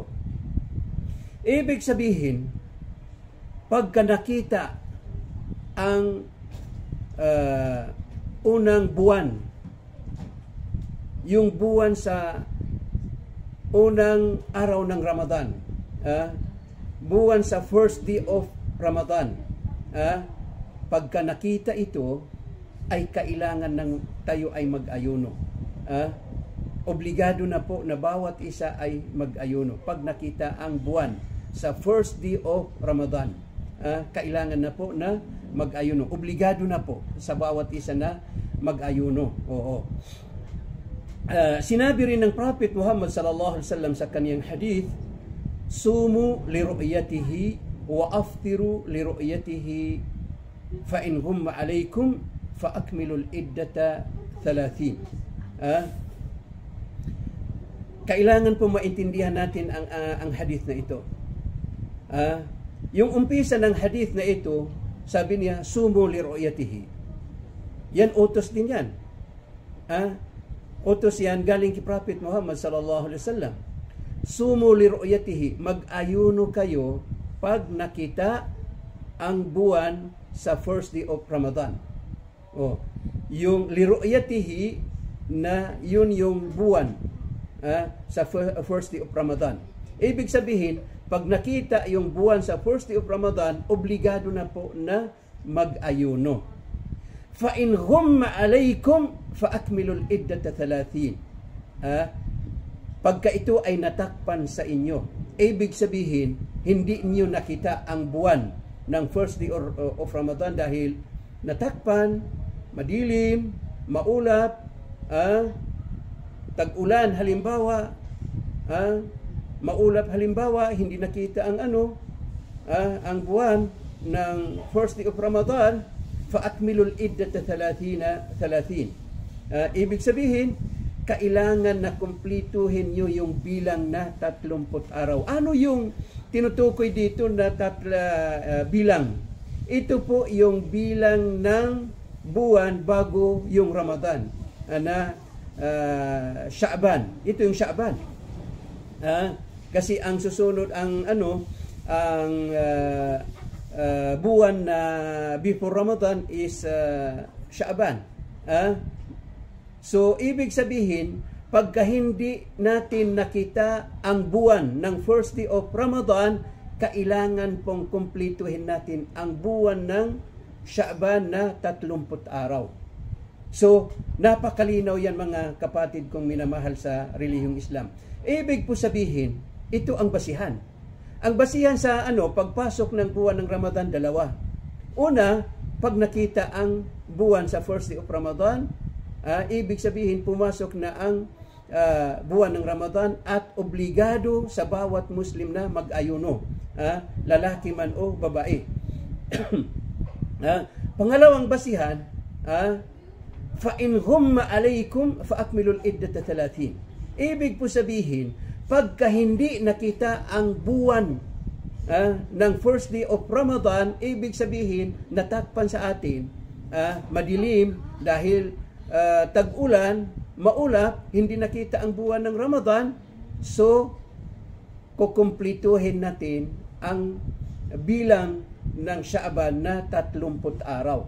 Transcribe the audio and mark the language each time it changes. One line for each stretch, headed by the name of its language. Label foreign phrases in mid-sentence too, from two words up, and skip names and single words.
Filipino: Ibig sabihin, pagka nakita ang unang buwan yung buwan sa unang araw ng Ramadan, buwan sa
English: first day of Ramadan,
Filipino: pagka nakita ito, ay kailangan ng tayo ay mag-ayuno. Obligado na po na bawat isa ay mag-ayuno. Pag nakita ang buwan sa
English: first day of Ramadan,
Filipino: kailangan na po na mag-ayuno. Obligado na po sa bawat isa na mag-ayuno. Oo. Sinabi rin ng Prophet Muhammad
Arabic: صلى الله عليه وسلم
Filipino: sa kaniyang hadith,
Arabic: صوموا لرؤيته وأفطروا لرؤيته فإن غم عليكم فأكملوا العدة 30.
Filipino: Kailangan po maintindihan natin ang hadith na ito. Yung umpisa ng hadith na ito, sabi niya,
Arabic: صوموا لرؤيته.
Filipino: Yan utos din yan. Utos yan galing kay Prophet Muhammad
Arabic: صلى الله عليه وسلم. صوموا لرؤيته,
Filipino: mag-ayuno kayo pag nakita ang buwan sa
English: first day of Ramadan.
Filipino: Yung
Arabic: لرؤيته
Filipino: na yun yung buwan sa
English: first day of Ramadan.
Filipino: Ibig sabihin, pag nakita yung buwan sa
English: first day of Ramadan,
Filipino: obligado na po na mag-ayuno.
Arabic: فإن غم عليكم فأكملوا العدة 30.
Filipino: Pagka ito ay natakpan sa inyo, ibig sabihin, hindi niyo nakita ang buwan ng
English: first day of Ramadan
Filipino: dahil natakpan, madilim, maulap, tag-ulan halimbawa, maulap halimbawa, hindi nakita ang ang buwan ng
English: first day of Ramadan,
Arabic: فأكملوا العدة 30.
Filipino: Ibig sabihin, kailangan na kumplituhin nyo yung bilang na 30 araw. Ano yung tinutukoy dito na bilang? Ito po yung bilang ng buwan bago yung Ramadan na Sha'ban. Ito yung Sha'ban. Kasi ang susunod ang buwan na
English: before Ramadan is Sha'ban.
Filipino: So ibig sabihin, pagka hindi natin nakita ang buwan ng
English: first day of Ramadan,
Filipino: kailangan pong kumplituhin natin ang buwan ng Sha'ban na 30 araw. So, napakalinaw yan mga kapatid kong minamahal sa relihiyong Islam. Ibig po sabihin, ito ang basihan. Ang basihan sa pagpasok ng buwan ng Ramadan, dalawa. Una, pag nakita ang buwan sa
English: first day of Ramadan,
Filipino: ibig sabihin pumasok na ang buwan ng Ramadan at obligado sa bawat Muslim na mag-ayuno, lalaki man o babae. Pangalawang basihan,
Arabic: فإن غم عليكم فأكملوا العدة 30.
Filipino: Ibig po sabihin, pagka hindi nakita ang buwan ng
English: first day of Ramadan,
Filipino: ibig sabihin natakpan sa atin, madilim dahil tag-ulan, maulap, hindi nakita ang buwan ng Ramadan, so kukumplituhin natin ang bilang ng Sha'ban na 30 araw.